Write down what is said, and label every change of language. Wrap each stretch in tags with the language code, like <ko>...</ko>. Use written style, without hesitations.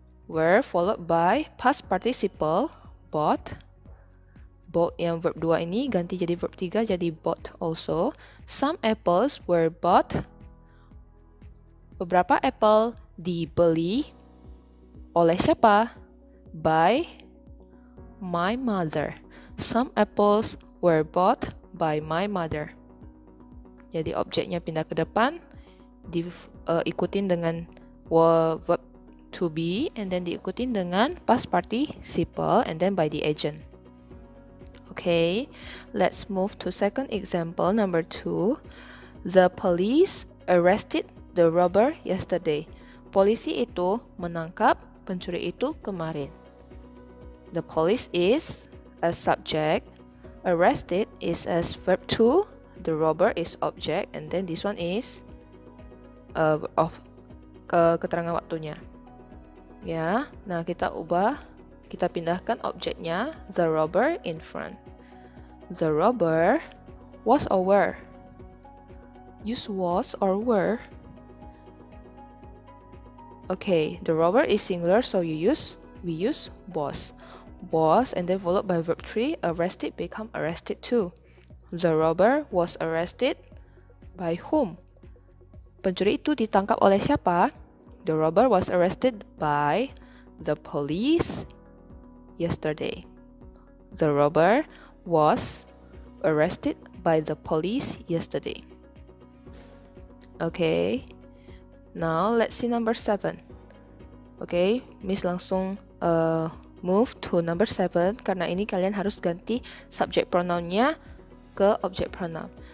<en>Were followed by past participle, bought.</en> <id>Bought yang verb 2 ini ganti jadi verb 3 jadi bought also.</id> <en>Some apples were bought.</en> <id>Beberapa apple dibeli oleh siapa?</id> <en>By my mother. Some apples were bought by my mother.</en> <id>Jadi objeknya pindah ke depan. Diikutin dengan verb to be, and then diikutin dengan past participle, and then by the agent.</id> <en>Okay, let's move to second example, number 2. The police arrested the robber yesterday.</en> <id>Polisi itu menangkap pencuri itu kemarin.</id> <en>The police is a subject, arrested is as verb 2, the robber is object, and then this one is keterangan waktunya.</en> <id>Ya, nah kita pindahkan objeknya the robber in front.</id> <en>The robber was or were. Use was or were. Okay, the robber is singular, so we use was. Was and then followed by verb 3, arrested become arrested too. The robber was arrested by whom?</en> <id>Pencuri itu ditangkap oleh siapa?</id> <en>The robber was arrested by the police yesterday. The robber was arrested by the police yesterday. Okay, now let's see number 7. Okay, Miss langsung move to number 7</en> <id>karena ini kalian harus ganti subject pronounnya ke</id> <en>object pronoun.</en>